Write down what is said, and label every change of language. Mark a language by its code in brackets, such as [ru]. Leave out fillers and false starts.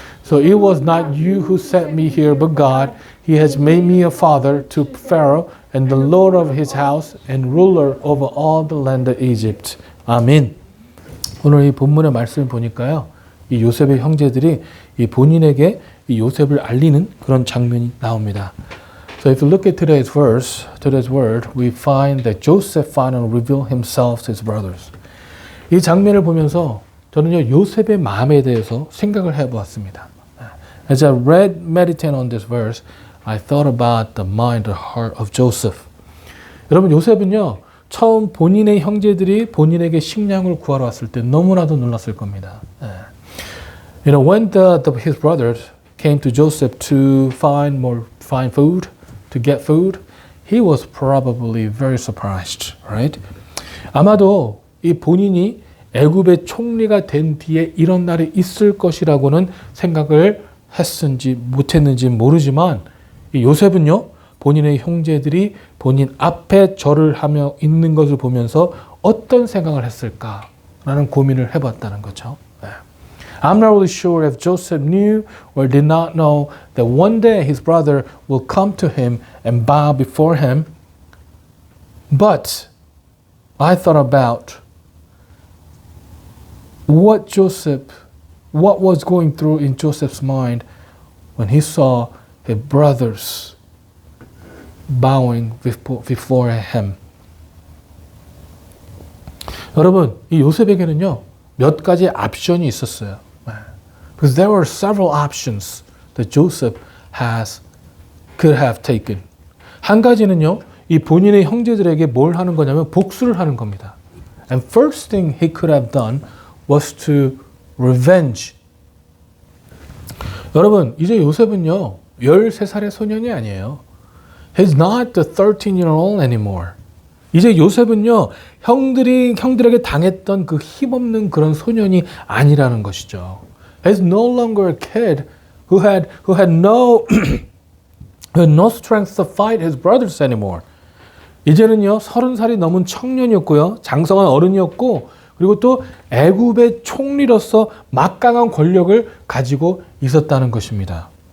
[en] So it was not you who sent me here, but God. He has made me a father to Pharaoh and the Lord of his house and ruler over all the land of Egypt. [ko] 아멘. 오늘 이 본문의 말씀을 보니까요, 이 요셉의 형제들이 이 본인에게 이 요셉을 알리는 그런 장면이 나옵니다. [en] So if you look at today's word, we find that Joseph finally revealed himself to his brothers. [ko] 이 장면을 보면서 저는요 요셉의 마음에 대해서 생각을 해보았습니다. [en] As I meditate on this verse, I thought about the mind, the heart of Joseph. [ko] 여러분 요셉은요 처음 본인의 형제들이 본인에게 식량을 구하러 왔을 때 너무나도 놀랐을 겁니다. [en] You know, when his brothers came to Joseph to find food, to get food, he was probably very surprised, right? [ko] 아마도 이 본인이 애굽의 총리가 된 뒤에 이런 날이 있을 것이라고는 생각을 했는지 못했는지 모르지만 이 요셉은요, 본인의 형제들이 본인 앞에 절을 하며 있는 것을 보면서 어떤 생각을 했을까라는 고민을 해봤다는 거죠. [en] I'm not really sure if Joseph knew or did not know that one day his brother will come to him and bow before him. But I thought about what was going through in Joseph's mind when he saw his brothers bowing before him. [ko] 여러분, 이 요셉에게는요, 몇 가지 옵션이 있었어요. [en] Because there were several options that Joseph could have taken. [ko] 한 가지는요, 이 본인의 형제들에게 뭘 하는 거냐면 복수를 하는 겁니다. [en] And first thing he could have done was to revenge. [ko] 여러분, 이제 요셉은요, 13살의 소년이 아니에요. [en] He's not the 13-year-old anymore. [ko] 이제 요셉은요, 형들에게 당했던 그 힘없는 그런 소년이 아니라는 것이죠. [en] He's no longer a kid who had no strength to fight his brothers anymore. [ko] 이제는요, 30살이 넘은 청년이었고요, 장성한 어른이었고, 그리고 또 애굽의 총리로서 막강한 권력을 가지고 있었다는 것입니다.